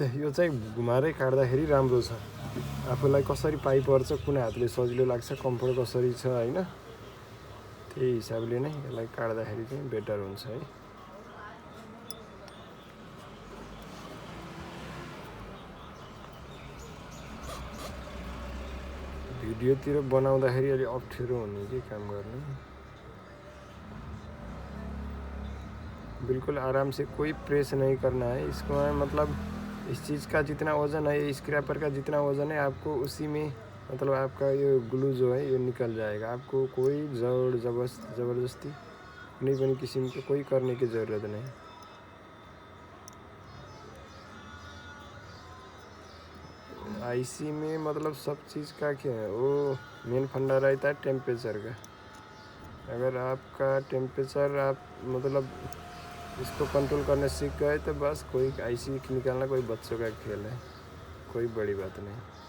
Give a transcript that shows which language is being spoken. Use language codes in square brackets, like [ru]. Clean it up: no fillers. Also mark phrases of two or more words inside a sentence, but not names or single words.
[ne] यो चाहिँ घुमाएरै काट्दाखेरि राम्रो छ। आफूलाई कसरी पाइ पर्छ, कुन हातले सजिलो लाग्छ, कम्फर्ट कसरी छ हैन, त्यही हिसाबले नै यसलाई काट्दाखेरि चाहिँ बेटर हुन्छ है। भिडियोतिर बनाउँदाखेरि अलि अप्ठ्यारो हुने के काम गर्नु। [hi] बिल्कुल आराम से, कोई प्रेस नहीं करना है इसको। मतलब इस चीज़ का जितना वज़न है, स्क्रैपर का जितना वज़न है, आपको उसी में मतलब आपका ये ग्लू जो है ये निकल जाएगा। आपको कोई ज़बरदस्ती [ne] कुनै पनि किसिमको [hi] कोई करने की ज़रूरत नहीं। आईसी में मतलब सब चीज़ का क्या है, वो मेन फंडा रहता है टेम्परेचर का। अगर आपका टेम्परेचर आप मतलब इसको कंट्रोल करना सीख गए तो बस कोई आईसी निकालना कोई बच्चों का खेल है, कोई बड़ी बात नहीं।